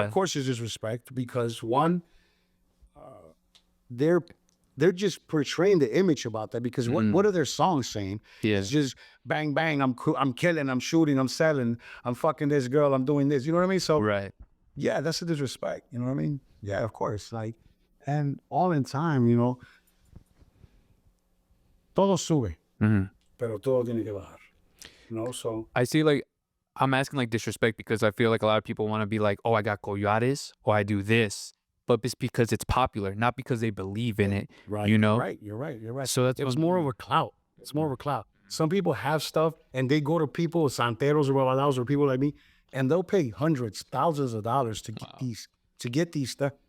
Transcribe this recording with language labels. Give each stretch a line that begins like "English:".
English: Of course, it's disrespect because one, they're just portraying the image about that because what are their songs saying? Yeah. It's just bang bang, I'm killing, I'm shooting, I'm selling, I'm fucking this girl, I'm doing this. You know what I mean? So Right. yeah, that's a disrespect. You know what I mean? Yeah, of course. Like, and all in time, you know,
Spanish: todo sube, pero todo tiene que bajar.
English: You know, so I see, like, I'm asking like disrespect because I feel like a lot of people want to be like, oh, I got collares or I do this, but it's because it's popular, not because they believe in it. right, You know? you're right. So that's It was more of a clout. It's more of a clout. Some people have stuff and they go to people, santeros or babalaos or people like me, and they'll pay hundreds, thousands of dollars to get these stuff.